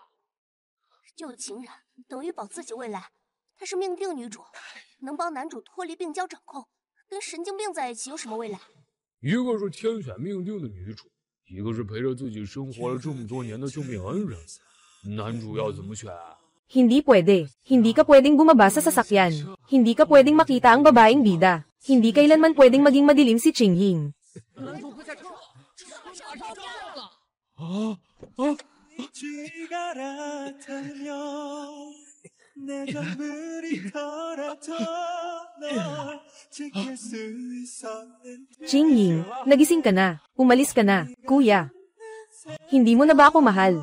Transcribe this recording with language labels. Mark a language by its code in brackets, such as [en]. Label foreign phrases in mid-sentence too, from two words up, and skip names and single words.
[zh] 救情人等于保自己未来，她是命定女主，能帮男主脱离病娇掌控，跟神经病在一起有什么未来？一个是天选命定的女主，一个是陪着自己生活了这么多年的救命恩人，男主要怎么选？ [tl] Hindi pwede. Hindi ka pwedeng bumaba sa sasakyan. Hindi ka pwedeng makita ang babaeng bida. Hindi kailanman pwedeng maging madilim si Ching Ying. [zh] 男主快下车！下车了！ [tl] Ching Ying, nagising ka na. Umalis ka na, kuya. Hindi mo na ba ako mahal?